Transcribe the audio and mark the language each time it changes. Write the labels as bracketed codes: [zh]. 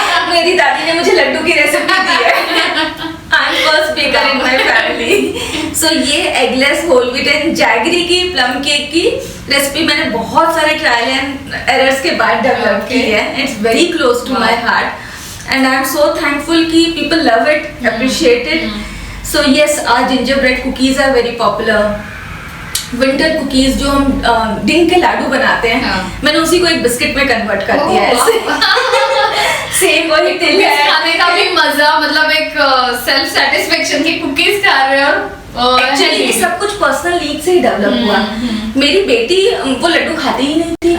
[hi] मेरी दादी ने मुझे लड्डू की रेसिपी दी है। [en] I am first baker in my family. [hi] सो ये eggless whole wheat and jaggery की प्लम केक की रेसिपी मैंने बहुत सारे ट्रायल एंड एरर्स के बाद डेवलप की है। [en] It's very close to my heart and I am so thankful कि people love it, appreciate it. So yes, our gingerbread cookies are very popular. [hi] Winter cookies जो हम डिंग के लाडू बनाते हैं, मैंने उसी को एक बिस्किट में कन्वर्ट कर दिया है। सेम वही तिल है। खाने का भी मजा, मतलब एक सेल्फ सेटिस्फेक्शन की कुकीज खा रहे हैं और एक्चुअली ये सब कुछ पर्सनल नीड से ही डेवलप हुआ। मेरी बेटी वो लड्डू खाती ही नहीं थी।